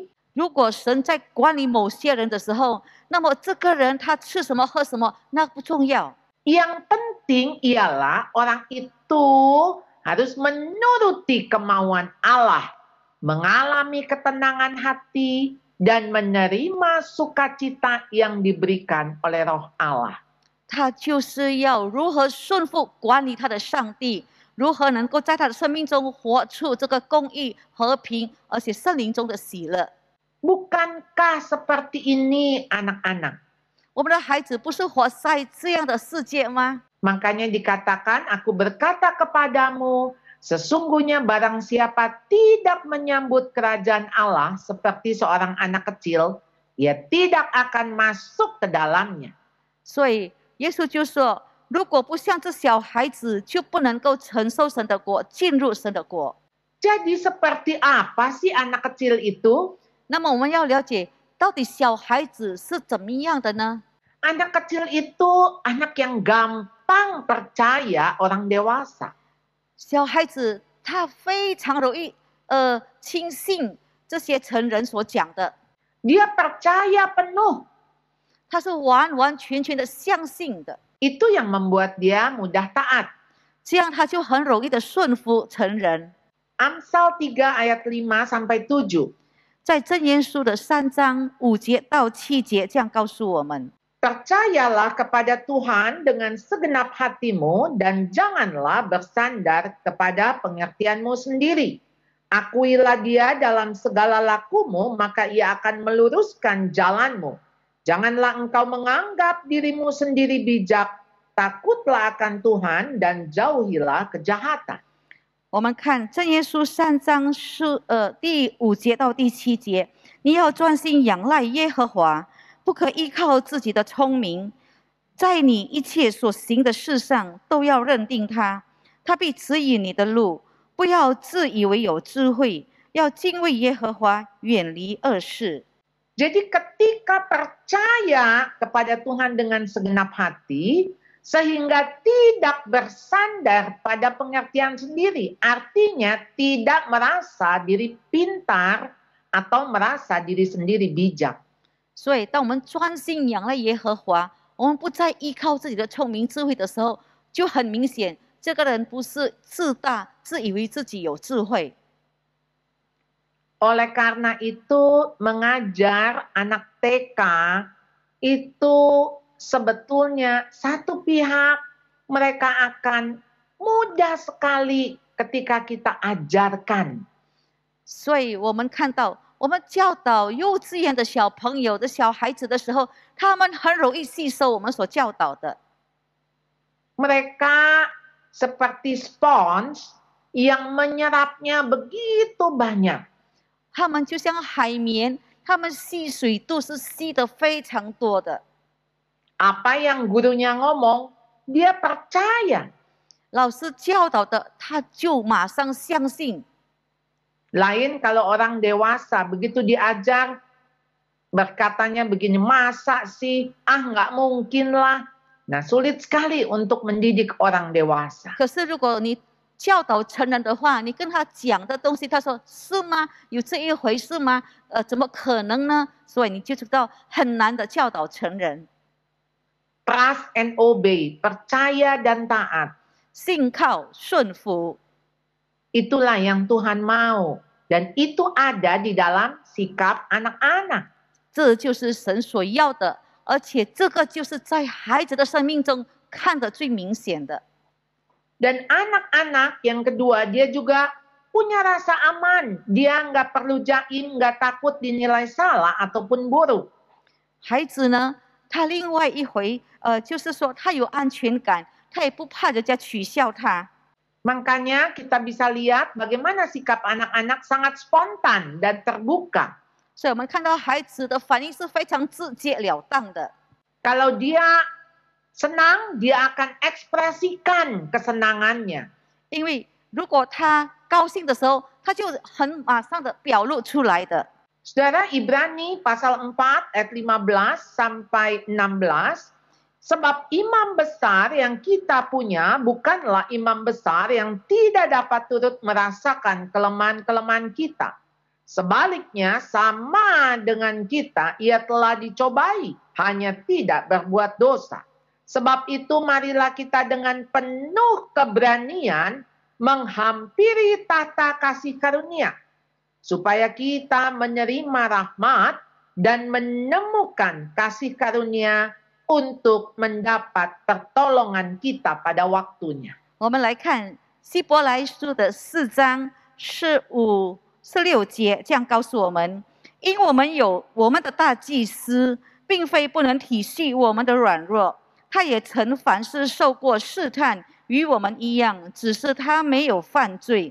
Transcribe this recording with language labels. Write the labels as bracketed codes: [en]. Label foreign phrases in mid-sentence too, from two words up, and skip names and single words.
[zh] 如果神在管理某些人的时候，那么这个人他吃什么喝什么那不重要。 [id] Yang penting ialah orang itu harus menuruti kemauan Allah, mengalami ketenangan hati, dan menerima sukacita yang diberikan oleh Roh Allah. [zh] 他就是要如何顺服管理他的上帝，如何能够在他的生命中活出这个公义、和平，而且圣灵中的喜乐。 [id] Bukankah seperti ini anak-anak? [zh] 我们的孩子不是活在这样的世界吗？ [id] Makanya dikatakan, aku berkata kepadamu, sesungguhnya barang siapa tidak menyambut kerajaan Allah seperti seorang anak kecil, ia tidak akan masuk ke dalamnya. [zh] 所以耶稣就说，如果不像这小孩子，就不能够承受神的国，进入神的国。 [id] Jadi seperti apa sih anak kecil itu? [zh] 那么我们要了解，到底小孩子是怎么样的呢？ [id] Anak kecil itu anak yang gampang percaya orang dewasa. [zh] 小孩子他非常容易轻信这些成人所讲的， [id] Dia percaya penuh. [zh] 他是完完全全的相信的， [id] Itu yang membuat dia mudah taat. [zh] 这样他就很容易的顺服成人。 [id] Amsal 3 ayat 5 sampai 7. [zh] 在箴言书的3章5节到7节这样告诉我们。 [id] Percayalah kepada Tuhan dengan segenap hatimu dan janganlah bersandar kepada pengertianmu sendiri. Akuilah dia dalam segala lakumu, maka ia akan meluruskan jalanmu. Janganlah engkau menganggap dirimu sendiri bijak, takutlah akan Tuhan dan jauhilah kejahatan. [zh] 我们看箴言书3章第5节到第7节，你要专心仰赖耶和华，不可依靠自己的聪明，在你一切所行的事上都要认定他，他必指引你的路。不要自以为有智慧，要敬畏耶和华，远离恶事。 [id] Jadi ketika percaya kepada Tuhan dengan segenap hati, sehingga tidak bersandar pada pengertian sendiri, artinya tidak merasa diri pintar atau merasa diri sendiri bijak. [zh] 所以，当我们专心仰赖耶和华，我们不再依靠自己的聪明智慧的时候，就很明显，这个人不是自大，自以为自己有智慧。 [id] Oleh karena itu, mengajar anak TK itu sebetulnya satu pihak mereka akan mudah sekali ketika kita ajarkan. [zh] 所以我们看到，我们教导幼稚园的小朋友的小孩子的时候，他们很容易吸收我们所教导的。 [id] Mereka seperti spons yang menyerapnya begitu banyak. [zh] 他们就像海绵，他们吸水度是吸得非常多的。 [id] Apa yang gurunya ngomong, dia percaya. [zh] 老师教导的，他就马上相信。 [id] Lain kalau orang dewasa, begitu diajar, berkatanya begini, masa sih? Ah, nggak mungkin lah. Nah, sulit sekali untuk mendidik orang dewasa. [zh] 可是如果你教导成人的话，你跟他讲的东西，他说是吗？有这一回事吗？怎么可能呢？所以你就知道很难的教导成人。 [en] Trust and obey, [id] percaya dan taat. [zh] 信靠顺服， [id] Itulah yang Tuhan mau. Dan itu ada di dalam sikap anak-anak. [zh] 这就是神所要的，而且这个就是在孩子的生命中看得最明显的。 [id] Dan anak-anak yang kedua, dia juga punya rasa aman. Dia nggak perlu jaim, nggak takut dinilai salah ataupun buruk. [zh] 孩子呢，他另外一回，就是说他有安全感，他也不怕人家取笑他。 [id] Makanya kita bisa lihat bagaimana sikap anak-anak sangat spontan dan terbuka. [zh] 所以我们看到孩子的反应是非常直截了当的。 [id] Kalau dia senang, dia akan ekspresikan kesenangannya. [zh] 因为如果他高兴的时候，他就很马上的表露出来的。 [id] Saudara, Ibrani pasal 4 ayat 15 sampai 16, sebab imam besar yang kita punya bukanlah imam besar yang tidak dapat turut merasakan kelemahan-kelemahan kita. Sebaliknya, sama dengan kita, ia telah dicobai, hanya tidak berbuat dosa. Sebab itu, marilah kita dengan penuh keberanian menghampiri tahta kasih karunia, supaya kita menerima rahmat dan menemukan kasih karunia untuk mendapat pertolongan kita pada waktunya. [zh] 我们来看希伯来书的4章45、46节，这样告诉我们：因我们有我们的大祭司，并非不能体恤我们的软弱，他也曾凡事受过试探，与我们一样，只是他没有犯罪。